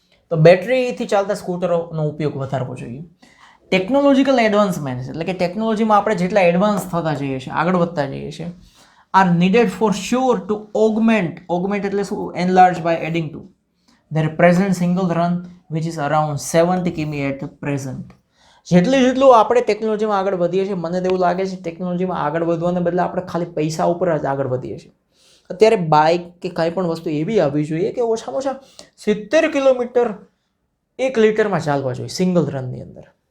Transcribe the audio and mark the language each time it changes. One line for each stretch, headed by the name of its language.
Gujarati: તો બેટરીથી ચાલતા સ્કૂટરોનો ઉપયોગ વધારવો જોઈએ. ટેકનોલોજીકલ એડવાન્સમેન્ટ એટલે કે ટેકનોલોજીમાં આપણે જેટલા એડવાન્સ થતા જઈએ છીએ, આગળ વધતા જઈએ છીએ,
English: are needed for sure to augment
Gujarati: એટલે શું?
English: Enlarge by adding to their present single run which is around 70 km at present.
Gujarati: જેટલું આપણે ટેકનોલોજીમાં આગળ વધીએ છીએ, મને તો એવું લાગે છે ટેકનોલોજીમાં આગળ વધવાને બદલે આપણે ખાલી પૈસા ઉપર જ આગળ વધીએ છીએ. અત્યારે બાઇક કે કાંઈ પણ વસ્તુ એવી આવવી જોઈએ કે ઓછામાં ઓછા 70 કિલોમીટર 1 લિટરમાં ચાલવા જોઈએ સિંગલ રનની અંદર.